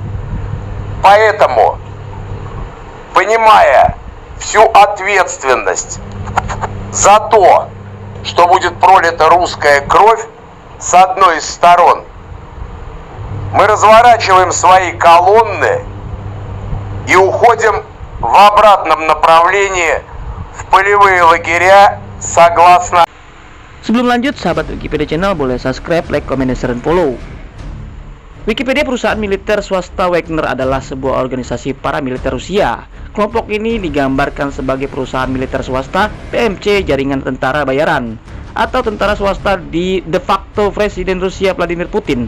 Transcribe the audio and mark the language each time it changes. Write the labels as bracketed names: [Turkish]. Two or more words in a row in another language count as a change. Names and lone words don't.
[Russian] Поэтому, понимая всю ответственность за то, что будет пролита русская кровь с одной из сторон, мы разворачиваем свои колонны и уходим в обратном направлении в полевые лагеря согласно. [Indonesian] Sebelum lanjut, sahabat Wikipedia Channel boleh subscribe, [English] like, comment, share, [Indonesian] dan follow. Wikipedia, perusahaan militer swasta Wagner adalah sebuah organisasi paramiliter Rusia. Kelompok ini digambarkan sebagai perusahaan militer swasta PMC jaringan tentara bayaran atau tentara swasta di de facto Presiden Rusia Vladimir Putin.